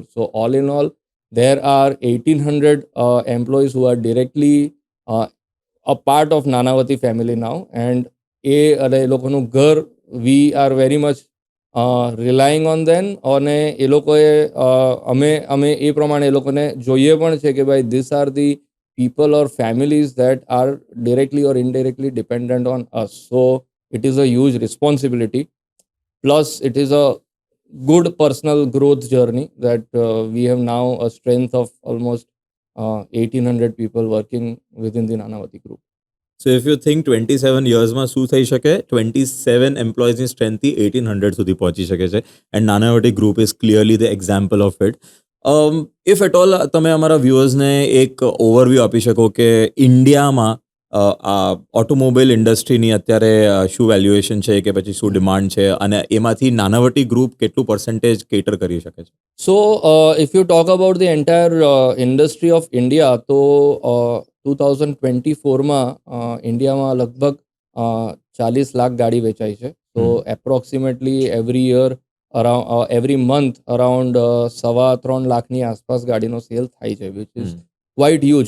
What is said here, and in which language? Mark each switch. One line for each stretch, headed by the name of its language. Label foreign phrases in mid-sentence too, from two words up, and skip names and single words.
English: So all in all, there are 1,800 employees who are directly a part of Nanavati family now.
Gujarati: And એ લોકોનું ઘર,
English: we are very much relying on them.
Gujarati: અને એ લોકોએ અમે એ પ્રમાણે એ લોકોને જોઈએ પણ છે કે ભાઈ
English: this are the people or families that are directly or indirectly dependent on us. સો it is a huge responsibility. Plus, it is a good personal growth journey that we have now a strength of almost 1,800 people working within the Nanavati group. so if you think
Gujarati: 27 યર્સમાં શું થઈ શકે, 27 એમ્પ્લોઈઝની સ્ટ્રેન્થથી 1,800 સુધી પહોંચી શકે છે.
English: and Nanavati group is clearly the example of it. If at all
Gujarati: તમે અમારા વ્યુઅર્સને એક ઓવરવ્યૂ આપી શકો કે ઇન્ડિયામાં આ
English: automobile industry
Gujarati: અત્યારે શું વેલ્યુએશન છે કે પછી શું ડિમાન્ડ છે, અને એમાંથી નાનાવટી ગ્રુપ કેટલું પર્સન્ટેજ કેટર કરી શકે છે?
English: So, if you talk about the entire industry of India,
Gujarati: તો 2024માં ઇન્ડિયામાં લગભગ 40 લાખ ગાડી વેચાય છે. તો
English: approximately every month around
Gujarati: 3.25 લાખની આસપાસ ગાડીનો સેલ થાય છે,
English: which is quite huge.